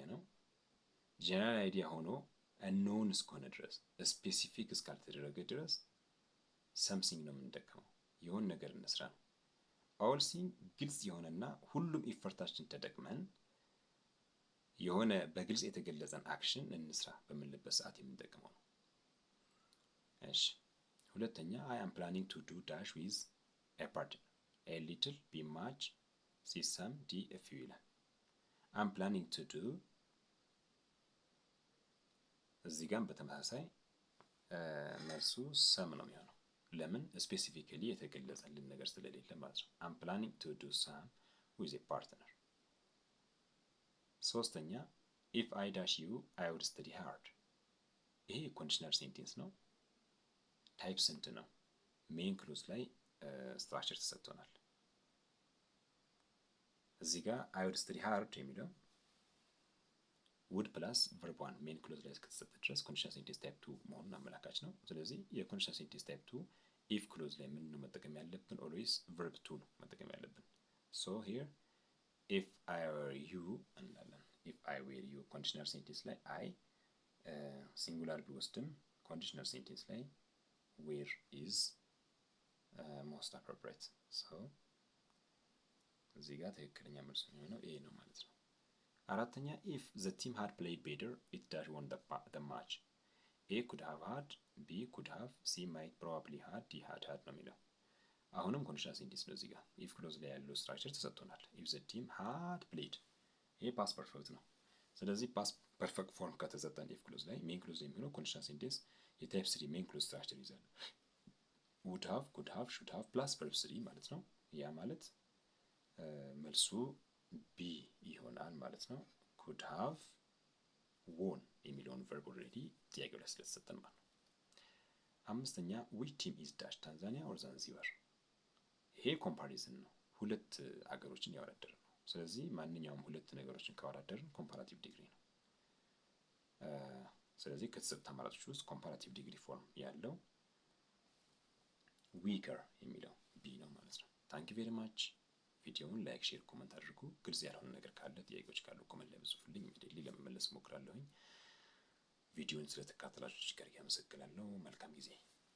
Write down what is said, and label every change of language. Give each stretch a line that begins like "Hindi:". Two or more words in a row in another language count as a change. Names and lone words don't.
Amharic: ነው።
English: general idea
Amharic: ሆኖ ኖን እስከሆነ ድረስ ስፔሲፊክ እስካልተደረገ ድረስ ሰምሲንግ ነው የምንጠቀመው። የሆነ ነገር እንስራ ነው።
English: all thing
Amharic: ግልጽ የሆነና ሁሉም ኢፈርታችን ተጠቅመን የሆነ በግልጽ የተገለጸን አክሽን እንስራ በምንልበት ሰዓት የምንጠቀመው ነው። እሺ ሁለተኛ
English: I am planning to do dash with a partner. A little, B much, C some, D a few ይላል። I'm planning to do
Amharic: እዚህ ጋር በተመሳሳይ መልሱ ሰም ነው የሚሆነው። ለምን ስፔሲፊካሊ የተገለጸልን ነገር ስለሌለ ማለት ነው።
English: I'm planning to do some with a partner. ሶስተኛ if I dash you I would study hard.
Amharic: ይሄ
English: conditional sentence
Amharic: ነው። ታይፕ ስንት ነው?
English: main clause
Amharic: ላይ ስትራክቸር ተሰጥቶናል። እዚህ ጋር
English: I would study hard
Amharic: የሚለው
English: would plus verb 1 main clause
Amharic: ላይ እስከተሰጠ ድረስ
English: conditional sentence type 2
Amharic: መሆኑን አመላካች ነው። ስለዚህ የኮንዲሽናል
English: sentence type 2 if clause
Amharic: ላይ ምን ነው መጠቀም ያለብን?
English: always verb 2
Amharic: ነው መጠቀም ያለብን።
English: so here if I were you እንላለን። if I were you conditional sentence ላይ I singular ቢወስድም conditional sentence ላይ where is most appropriate.
Amharic: so እዚህ ጋር ትክክለኛ መልስ የሚሆነው ይሄ ነው ማለት ነው። አራተኛ
English: if the team had played better it dash won the match. A could have had, B could have, C might probably had, D had
Amharic: ነው የሚለው። አሁንም ኮንዲሽናል ሴንቴንስ ነው። እዚህ ጋር
English: if clause
Amharic: ላይ ያለው ስትራክቸር ተሰጥቶናል።
English: if the team had played
Amharic: ይሄ
English: past perfect
Amharic: ነው። ስለዚህ
English: past perfect form
Amharic: ከተሰጠን
English: if clause
Amharic: ላይ
English: main clause
Amharic: የሚሆነው
English: conditional sentence
Amharic: የታይፕ 3
English: main clause structure
Amharic: ይዛል።
English: would have, could have, should have plus verb 3
Amharic: ማለት ነው። ያ ማለት መልሱ ቢ ይሆናል ማለት ነው።
English: could have won
Amharic: የሚለውን
English: verb already
Amharic: ጥያቄው ላይ ስለተሰጠን ማለት ነው። አምስተኛ
English: which team is dash ታንዛኒያ or ዛንዚባር?
Amharic: ይሄ ኮምፓሪዝን ነው። ሁለት አገሮችን ያወዳደርን ነው። ስለዚህ ማንኛውም ሁለት ነገሮችን ካወዳደርን
English: comparative degree
Amharic: ነው። ስለዚህ ከተሰጡት አማራጮች ውስጥ
English: comparative degree form
Amharic: ያለው ዊከር የሚለው ቢ ነው ማለት ነው።
English: thank you very much።
Amharic: ቪዲዮውን
English: like, share, comment
Amharic: አድርጉ። ግልጽ ያልሆነ ነገር ካለ ጥያቄዎች ካሉ ኮመንት ላይ ብጽፉልኝ ኢሚዲየትሊ ለመመለስ እሞክራለሁኝ። ቪዲዮውን ስለተከታተላችሁ ጋር ያመሰግናለሁ። መልካም ጊዜ